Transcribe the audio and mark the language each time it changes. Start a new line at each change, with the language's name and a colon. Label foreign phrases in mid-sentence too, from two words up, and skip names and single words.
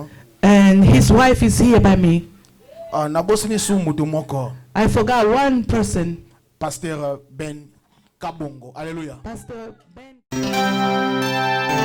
English: And his wife is here by me.
Lingala: Ah na bosini su mutu moko.
English: I forgot one person.
French: Pasteur Ben Kabongo. Alléluia.
English: Pastor Ben.